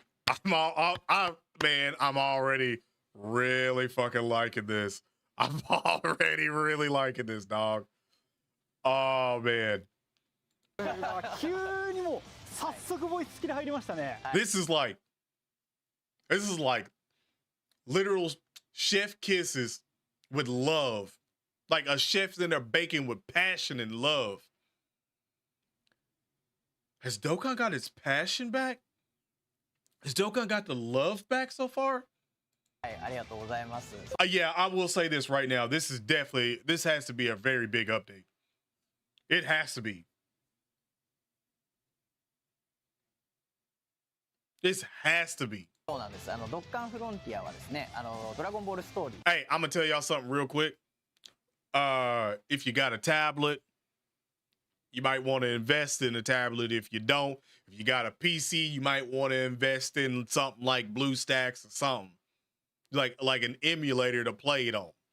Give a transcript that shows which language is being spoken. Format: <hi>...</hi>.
<en>I'm already really fucking liking this. I'm already really liking this, dog. Oh man.</en> <ja>急にもう早速ボイススキル入りましたね。</ja> <en>This is like literal chef kisses with love. Like a chef's in there baking with passion and love. Has Dokkan got his passion back? Has Dokkan got the love back so far?</en> <ja>はい、ありがとうございます。</ja> <en>Yeah, I will say this right now. This has to be a very big update. It has to be. This has to be.</en> <ja>そうなんです。ドッカンフロンティアはですね、ドラゴンボールストーリー。</ja> <en>Hey, I'm gonna tell y'all something real quick. If you got a tablet, you might want to invest in a tablet. If you don't, if you got a PC, you might want to invest in something like BlueStacks or something. Like an emulator to play it on.</en>